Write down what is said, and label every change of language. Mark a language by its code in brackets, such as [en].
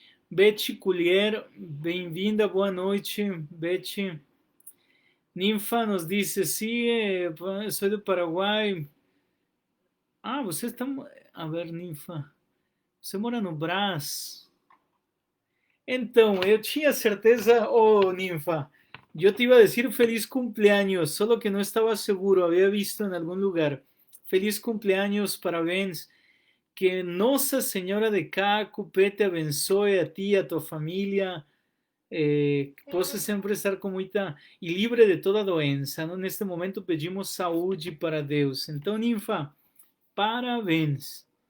[pt] Betty Collier, bem-vinda, boa noite, Betty. Ninfa nos disse, sim, sou do Paraguai. Ah, você está... A ver, Ninfa, você mora no Brás. Então, eu tinha certeza, [es] oh, Ninfa, eu te iba a decir feliz cumpleaños, solo que no estaba seguro, había visto en algún lugar. Feliz cumpleaños, parabéns. [pt] Que Nossa Senhora de Cacupe te abençoe a ti, a tua família, que possa sempre estar com muita e livre de toda doença. Não? Neste momento pedimos saúde para Deus. Então, Ninfa, parabéns.